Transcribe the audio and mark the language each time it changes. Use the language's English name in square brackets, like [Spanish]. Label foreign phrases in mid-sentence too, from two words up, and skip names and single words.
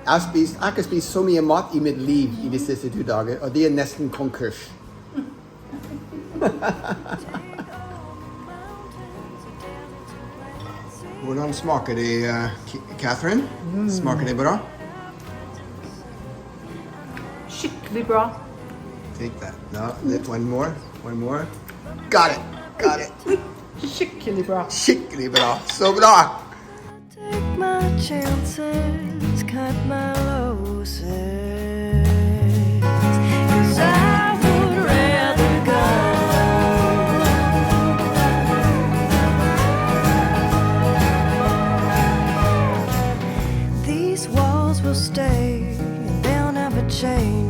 [Norwegian] Jeg har ikke spist så mye mat i mitt liv i de siste 2 dager, og det er nesten konkurs. Hvordan smaker det, Catherine? Smaker det bra? Skikkelig bra. [English] Take that. No, one more. Got it. [Norwegian] Skikkelig bra. Skikkelig bra. Så bra! [English] Take my chances, cut my losses. 'Cause I would rather go. These walls will stay and they'll never change.